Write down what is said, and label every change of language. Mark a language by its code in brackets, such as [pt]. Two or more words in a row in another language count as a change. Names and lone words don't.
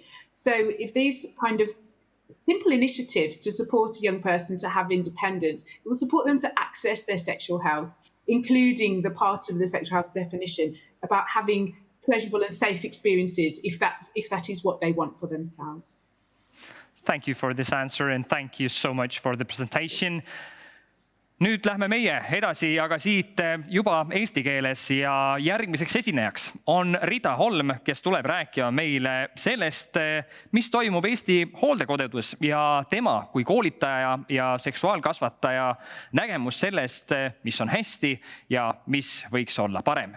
[en] So if these kind of simple initiatives to support a young person to have independence, it will support them to access their sexual health, including the part of the sexual health definition about having pleasurable and safe experiences if that is what they want for themselves. Thank you for this answer and thank you so much for the presentation. [et] Nüüd lähme meie edasi, aga siit juba eesti keeles ja järgmiseks esinejaks on Rita Holm, kes tuleb rääkima meile sellest, mis toimub Eesti hooldekodudes ja tema kui koolitaja ja seksuaalkasvataja nägemus sellest, mis on hästi ja mis võiks olla parem.